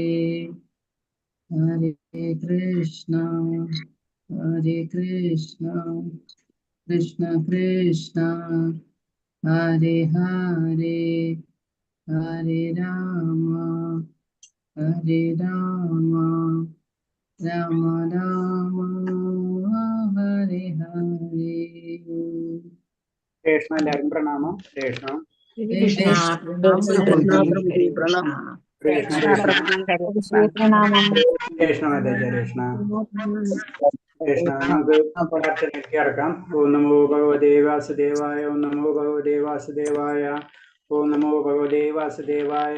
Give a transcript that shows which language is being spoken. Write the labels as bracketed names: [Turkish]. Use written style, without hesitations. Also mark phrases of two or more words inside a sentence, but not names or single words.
[Sanskrit] Hare Krishna, Hare Krishna, Krishna Krishna, Hare Hare, Hare Rama, Hare Rama, Rama Rama, Hare Hare. [Malayalam] Krishna എല്ലാവർക്കും പ്രണാമം. കൃഷ്ണ കൃഷ്ണ കൃഷ്ണ പ്രണാമം. കൃഷ്ണ കൃഷ്ണ കൃഷ്ണ നമുക്ക് പ്രാർത്ഥനയ്ക്ക് ഇറക്കാം. [Sanskrit] ഓം നമോ ഭഗവതേ വാസുദേവായ, ഓം നമോ ഭഗവതേ വാസുദേവായ, ഓം നമോ ഭഗവതേ വാസുദേവായ.